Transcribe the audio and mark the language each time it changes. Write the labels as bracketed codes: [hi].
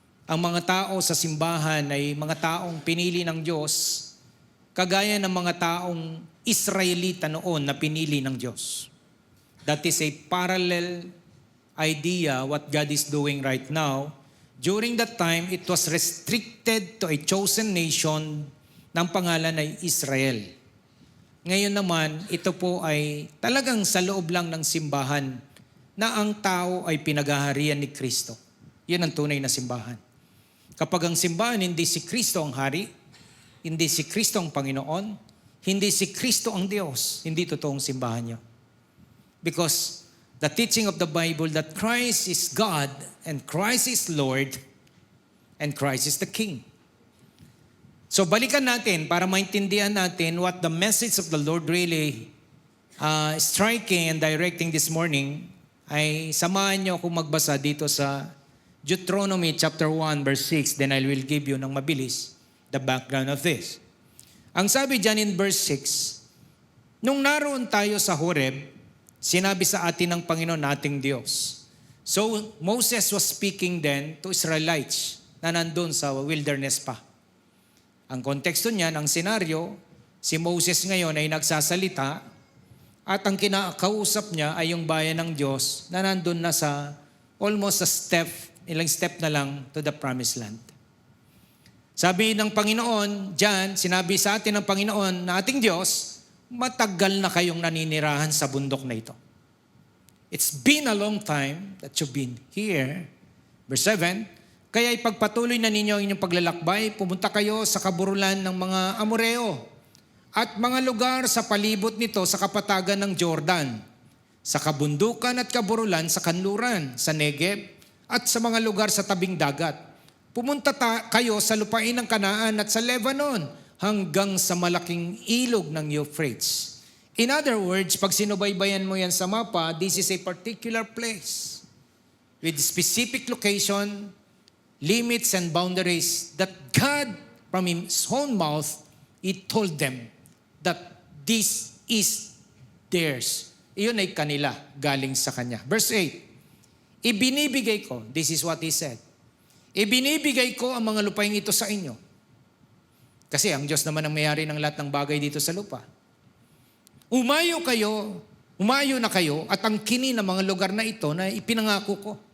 [tl] Ang mga tao sa simbahan ay mga taong pinili ng Diyos kagaya ng mga taong Israelita noon na pinili ng Diyos. [en] That is a parallel idea what God is doing right now. During that time, it was restricted to a chosen nation [tl] ng pangalan ay [en] Israel. [tl] Ngayon naman, ito po ay talagang sa loob lang ng simbahan na ang tao ay pinaghaharian ni Kristo. Yan ang tunay na simbahan. Kapag ang simbahan, hindi si Kristo ang hari, hindi si Kristo ang Panginoon, hindi si Kristo ang Diyos, hindi totoong simbahan niyo. [en] Because the teaching of the Bible that Christ is God and Christ is Lord and Christ is the King. [tl] So balikan natin para maintindihan natin [en] what the message of the Lord really striking and directing this morning, [tl] ay samahan niyo akong magbasa dito sa Deuteronomy chapter 1 verse 6. [en] Then I will give you [tl] ng mabilis [en] the background of this. [tl] Ang sabi dyan in verse 6, nung naroon tayo sa Horeb, sinabi sa atin ng Panginoon nating Diyos. [en] So Moses was speaking then to Israelites [tl] na nandun sa wilderness pa. Ang konteksto niyan, ang senaryo, si Moses ngayon ay nagsasalita at ang kinakausap niya ay yung bayan ng Diyos na nandun na sa almost ilang step na lang [en] to the promised land. [tl] Sabi ng Panginoon, diyan, sinabi sa atin ng Panginoon na ating Diyos, matagal na kayong naninirahan sa bundok na ito. [en] It's been a long time that you've been here. [tl] Verse 7, kaya ipagpatuloy na ninyo ang inyong paglalakbay, pumunta kayo sa kaburulan ng mga Amoreo at mga lugar sa palibot nito sa kapatagan ng Jordan. sa kabundukan at kaburulan, sa kanluran, sa Negev, at sa mga lugar sa tabing dagat. Pumunta kayo sa lupain ng Kanaan at sa Lebanon hanggang sa malaking ilog ng Euphrates. [en] In other words, [tl] pag sinubaybayan mo yan sa mapa, [en] this is a particular place with specific location, limits and boundaries that God, from His own mouth, He told them that this is theirs. [tl] Iyon ay kanila, galing sa Kanya. Verse 8, ibinibigay ko, [en] this is what He said, [tl] ibinibigay ko ang mga lupain ito sa inyo. Kasi ang Diyos naman ang mayari ng lahat ng bagay dito sa lupa. Umayo na kayo at ang kini ng mga lugar na ito na ipinangako ko.